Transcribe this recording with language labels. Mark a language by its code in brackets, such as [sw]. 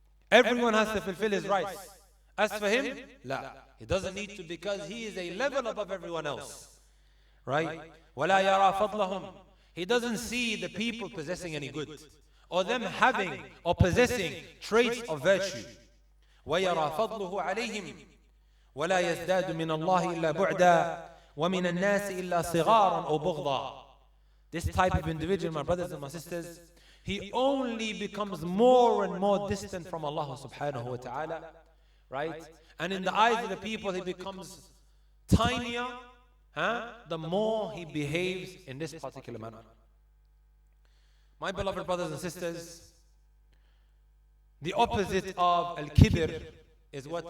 [en] Everyone has to fulfill his rights. As for him, la. He doesn't need to because he is a level above everyone else. Right? [ar] ولا يرى فضلهم. [en] He doesn't see the people possessing any good, or them having or possessing traits of virtue. [ar] وَيَرَى فَضْلُهُ عَلَيْهِمْ وَلَا يَزْدَادُ مِنَ اللَّهِ إِلَّا بُعْدًا وَمِنَ النَّاسِ إِلَّا صِغَارًا أَوْ بُغْضًا. [en] This type of individual, my brothers and my sisters, he only becomes more and more distant from Allah subhanahu wa ta'ala, right? And in the eyes of the people, he becomes tinier, the more he behaves in this particular manner. My beloved brothers and sisters, the opposite of al-kibr is what?